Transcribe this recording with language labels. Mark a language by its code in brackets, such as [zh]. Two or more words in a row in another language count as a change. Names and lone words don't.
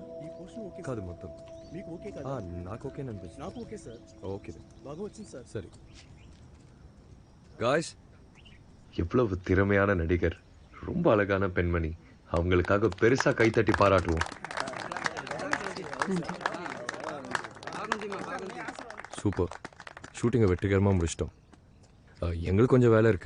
[te] ఈ పోర్షన్ ఓకే కాదు మొత్తం. మీకు ఓకే కాదు? నాకు ఓకే అనిపిస్తుంది. నాకు ఓకే సార్. ఓకే బాగా వచ్చింది సార్. [ta] சரி. காய்ஸ், எவ்வளவு திறமையான நடிகர், ரொம்ப அழகான பெண்மணி. அவங்களுக்காக பெருசா கைத்தட்டி பாராட்டுவோம். சூப்பர். ஷூட்டிங்கை வெற்றிகரமாக முடிச்சிட்டோம். எங்களுக்கு கொஞ்சம் வேலை இருக்கு.